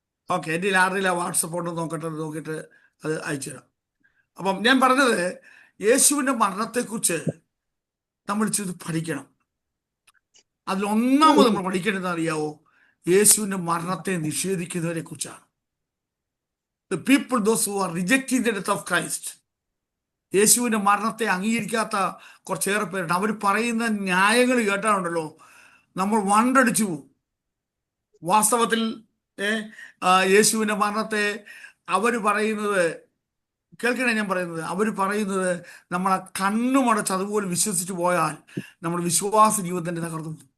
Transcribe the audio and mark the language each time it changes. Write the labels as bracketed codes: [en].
[ml] Okay, എൻ്റെ ആരുടെയില്ല WhatsApp കൊണ്ട് നോക്കിയിട്ട് അത് അയച്ചു തരാം. അപ്പം ഞാൻ പറഞ്ഞത്, യേശുവിൻ്റെ മരണത്തെക്കുറിച്ച് നമ്മൾ ചെയ്ത് പഠിക്കണം. അതിലൊന്നാമത് നമ്മൾ പഠിക്കേണ്ടതെന്ന് അറിയാവോ? യേശുവിൻ്റെ മരണത്തെ നിഷേധിക്കുന്നവരെ കുറിച്ചാണ്. [en] The people, those who are rejecting the death of Christ. [ml] യേശുവിൻ്റെ മരണത്തെ അംഗീകരിക്കാത്ത കുറച്ചേറെ പേരുണ്ട്. അവർ പറയുന്ന ന്യായങ്ങൾ കേട്ടാണുണ്ടല്ലോ, നമ്മൾ വണ്ടടിച്ചു പോകും. വാസ്തവത്തിൽ യേശുവിൻ്റെ മരണത്തെ അവർ പറയുന്നത് കേൾക്കണേ, ഞാൻ പറയുന്നത്, അവർ പറയുന്നത് നമ്മളെ കണ്ണുമടച്ച് അതുപോലെ വിശ്വസിച്ച് പോയാൽ നമ്മുടെ വിശ്വാസ ജീവിതത്തിൻ്റെ തകർന്നു.